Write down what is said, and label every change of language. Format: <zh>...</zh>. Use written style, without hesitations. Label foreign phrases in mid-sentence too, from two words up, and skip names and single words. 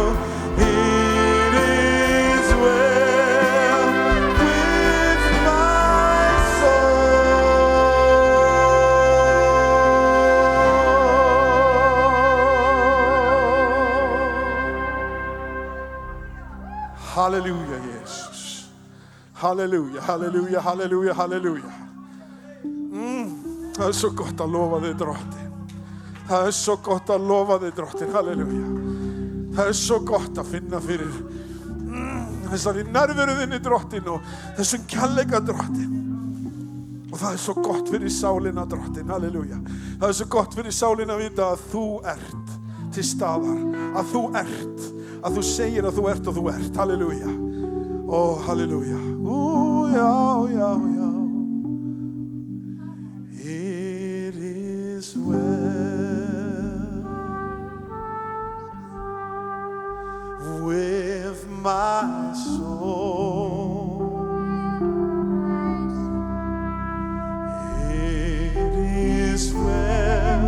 <en>It is well with my soul. Hallelujah, Jesus.</en> <is>Halleluja, halleluja, halleluja, halleluja. Það svo gott að lofa þig, Drottinn. Það svo gott að lofa þig, Drottinn, halleluja. Það svo gott að finna fyrir þessari nærveru þinni, Drottinn, og þessum kærleika, Drottinn. Og það svo gott fyrir sálina, Drottinn, halleluja. Það svo gott fyrir sálina að vita að þú ert til staðar, að þú segir að þú ert og þú ert, halleluja. Ó, halleluja. Já, já, já.</is> <en>It is well with my soul. It is well.</en>